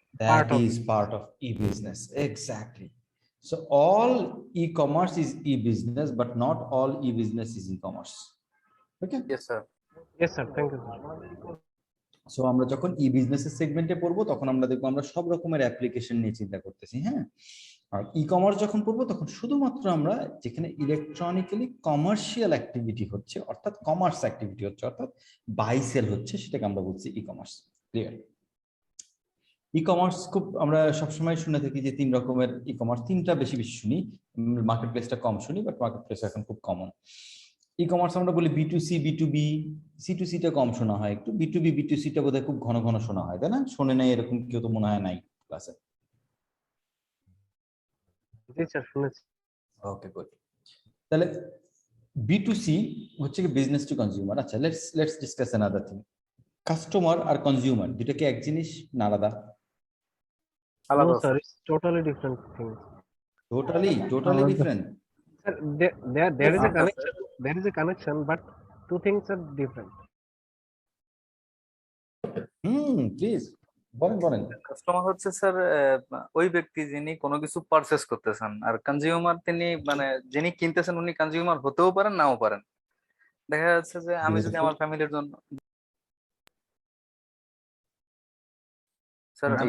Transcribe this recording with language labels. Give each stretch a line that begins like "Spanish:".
English: That is part of e-business, exactly. So all e-commerce is e-business, but not all e-business is e-commerce. Okay. Yes sir. Yes sir, thank you sir.
Bangla: So আমরা যখন e-business সেগমেন্টে পড়বো, তখন আমরা দেখবো আমরা সব রকমের অ্যাপ্লিকেশন নিয়ে চিন্তা করতেছি, হ্যাঁ। আর ই-কমার্স যখন পড়বো, তখন শুধুমাত্র আমরা যেখানে ইলেকট্রনিক্যালি কমার্শিয়াল অ্যাক্টিভিটি হচ্ছে, অর্থাৎ কমার্স অ্যাক্টিভিটি হচ্ছে, অর্থাৎ বাই সেল হচ্ছে, সেটাকে আমরা বলছি ই-কমার্স। ক্লিয়ার? ই কমার্স খুব আমরা সবসময় শুনে থাকি যে তিন রকমের ই কমার্স, তিনটা বেশি শুনি, মার্কেট প্লেসটা কম শুনি, বাট মার্কেট প্লেস এখন খুব কমন। ই কমার্স আমরা বলি বি2সি, বি2বি, সি2সিটা কম শোনা হয় একটু, বি2বি, বি2সিটা বোধহয় খুব ঘন ঘন শোনা হয়, তাই না? শোনে নাই এরকম কেউ তো মনে হয় নাই ক্লাসে। জি স্যার, শুনেছি। ওকে, গুড। তাহলে বি2সি হচ্ছে কি বিজনেস টু কনজিউমার। আচ্ছা,
English: Let's discuss another thing.
Bangla: Customer আর consumer দুটো কি এক জিনিস না আলাদা? আলাদা
English: No, sir, it's totally different thing. Totally
Bangla: আমাদের-
English: Different. Sir, there is a
Bangla: আচ্ছা,
English: connection. There is a connection, but two things are different.
Bangla: Please বলেন। কাস্টমার হচ্ছে স্যার ওই ব্যক্তি যিনি কোনো কিছু পারচেস করতেছেন, আর কনজিউমার তিনি মানে যিনি কিনতেছেন উনি কনজিউমার হতেও পারেন নাও পারেন। দেখা যাচ্ছে যে আমি যদি আমার ফ্যামিলির জন্য স্যার আমি কি